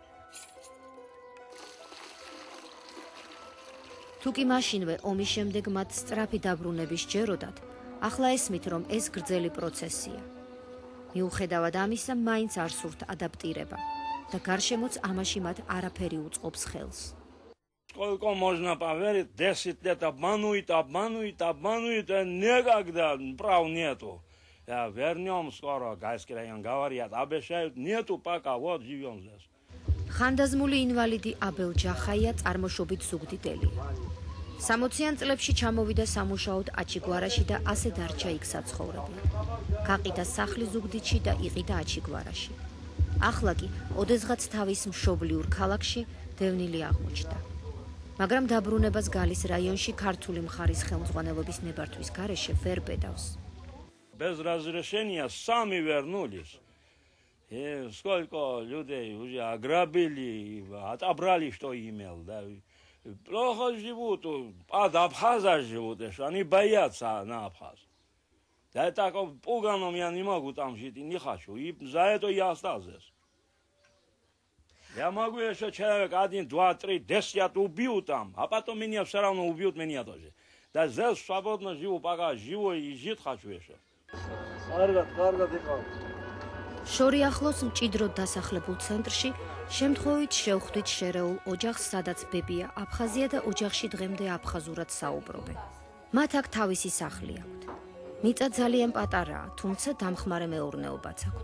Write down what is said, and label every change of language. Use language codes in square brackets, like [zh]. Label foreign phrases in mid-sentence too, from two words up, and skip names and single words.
[ka] თუკი მაშინვე ომის შემდეგ მათ სწრაფი დაბრუნების სჯეროდათ, ახლა ესმით, რომ ეს გრძელი პროცესია. მიუხედავად амისა, მაინც არ სურთ ადაპტირება და გარშემოც ამაში მათ арაფერი უწყობს ხელს. [ru] Сколько можно поверить, 10 лет обманывают, никогда прав нету. Вернем скоро, Гайский район говорят, обещают, нету пока, вот живем здесь. [ka] ხანდაზმული ინვალიდი აბელ ჯახაია წარმოშობით ზუგდიდელია. 60-იან წლებში ჩამოვიდა სამუშაოდ აჩიგვარაში და ასე დარჩა იქ საცხოვრებლად. გაყიდა სახლი ზუგდიდში და იყიდა აჩიგვარაში. ახლა კი ოდესღაც თავის მშობლიურ ქალაქში დევნილი აღმოჩნდა. მაგრამ დაბრუნებას გალის რაიონში ქართული მხარის ხელმძღვანელობის ნებართვის გარეშე ვერ ბედავს. [ru] Без разрешения сами вернулись. И сколько людей уже ограбили, отобрали, что имел. Да. Плохо живут, под Абхаза живут, они боятся на Абхаз. Да так пуганом я не могу там жить и не хочу. И за это я остался здесь. Я могу еще человек 1, 2, 3, 10 убил там, а потом меня все равно убьют, меня тоже. Да здесь свободно живу, пока живу и жить хочу еще. [ka] შორი ახლოს მჭიდროდ დასახლებულ ცენტრში შემთხვევით შევხვდით შერეულ ოჯახს, სადაც ბებია აფხაზია და ოჯახში დღემდე აფხაზურად საუბრობენ. მათ აქ თავისი სახლი აქვთ. მიწა ძალიან პატარაა, თუმცა დამხმარე მეურნეობაც აქვთ.